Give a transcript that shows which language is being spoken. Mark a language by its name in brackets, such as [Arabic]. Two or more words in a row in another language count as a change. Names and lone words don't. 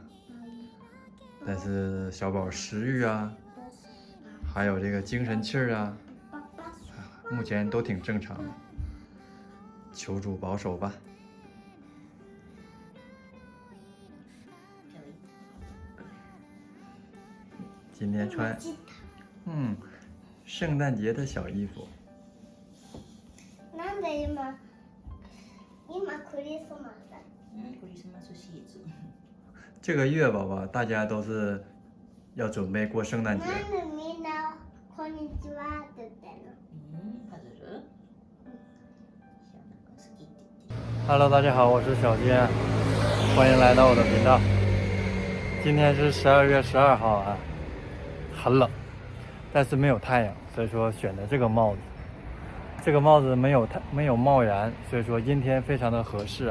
[Chinese] 但是小宝食欲啊，还有这个精神气儿啊，目前都挺正常的，求主保守吧。今天穿圣诞节的小衣服。 [Japanese] なんで今クリスマス？クリスマスシーズン。 [Chinese] 这个月宝宝大家都是要准备过圣诞节。 [Japanese] なんでみんなこんにちはって言ってんの？パズル？ [Chinese] 小那个 [Japanese] 好きって言って。 [Chinese] Hello， 大家好，我是小坚，欢迎来到我的频道。今天是12月12号啊，很冷，但是没有太阳，所以说选的这个帽子。这个帽子没有帽檐，所以说阴天非常的合适啊。